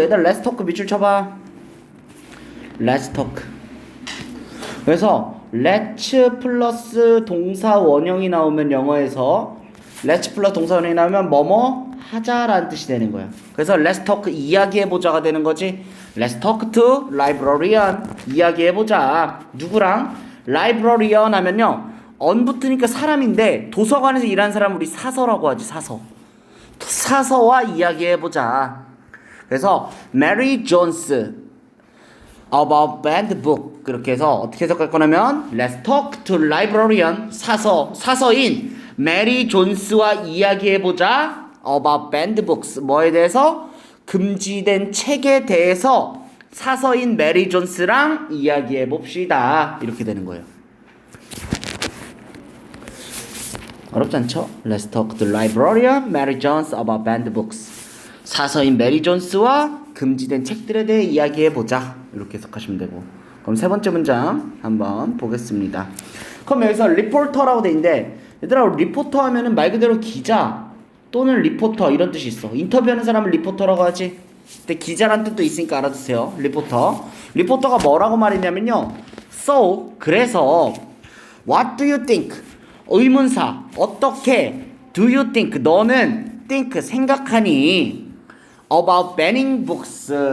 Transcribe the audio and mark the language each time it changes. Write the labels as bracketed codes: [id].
[ko] 얘들 [en] let's talk [ko] 밑줄 쳐봐. [en] let's talk. [ko] 그래서 let's 플러스 동사 원형이 나오면 영어에서 let's 플러스 동사 원형이 나오면 뭐뭐 하자라는 뜻이 되는 거야. 그래서 [en] let's talk [ko] 이야기해보자가 되는 거지. [en] let's talk to librarian [ko] 이야기해보자. 누구랑? librarian 하면요 on 붙으니까 사람인데 도서관에서 일하는 사람 우리 사서라고 하지. 사서와 이야기해보자. [en] 그래서 Mary Jones about banned book. [ko] 그렇게 해서 어떻게 해석할 거냐면 [en] Let's talk to librarian. [ko] 사서인 메리 존스와 이야기해보자. [en] about banned books. [ko] 뭐에 대해서? 금지된 책에 대해서 사서인 메리 존스랑 이야기해봅시다. 이렇게 되는 거예요. 어렵지 않죠? [en] Let's talk to librarian Mary Jones about banned books. [ko] 사서인 메리 존스와 금지된 책들에 대해 이야기해보자. 이렇게 해석하시면 되고. 그럼 세 번째 문장 한번 보겠습니다. 그럼 여기서 리포터라고 돼 있는데 얘들아 리포터 하면은 말 그대로 기자 또는 리포터 이런 뜻이 있어. 인터뷰하는 사람을 리포터라고 하지. 근데 기자란 뜻도 있으니까 알아두세요. 리포터가 뭐라고 말했냐면요. [en] So [ko] 그래서 [en] What do you think? [ko] 의문사 어떻게 [en] Do you think? [ko] 너는 [en] think [ko] 생각하니 [en] about banning books.